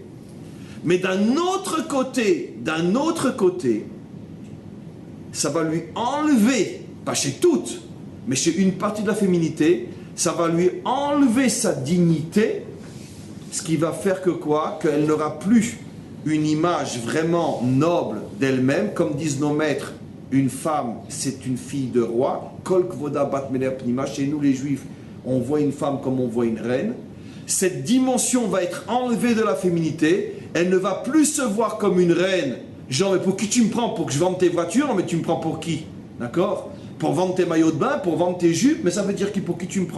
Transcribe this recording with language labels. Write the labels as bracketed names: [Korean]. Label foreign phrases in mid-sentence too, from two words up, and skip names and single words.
[French] Mais d'un autre côté, ça va lui enlever, pas chez toutes, mais chez une partie de la féminité, ça va lui enlever sa dignité, ce qui va faire que quoi? Qu'elle n'aura plus une image vraiment noble d'elle-même, comme disent nos maîtres. Une femme, c'est une fille de roi. [Hebrew] כל כבודה בת מלך פנימה. [French] Chez nous, les juifs, on voit une femme comme on voit une reine. Cette dimension va être enlevée de la féminité. Elle ne va plus se voir comme une reine. Genre, mais pour qui tu me prends? Pour que je vende tes voitures? Non, mais tu me prends pour qui? D'accord? Pour vendre tes maillots de bain, pour vendre tes jupes. Mais ça veut dire que pour qui tu me prends?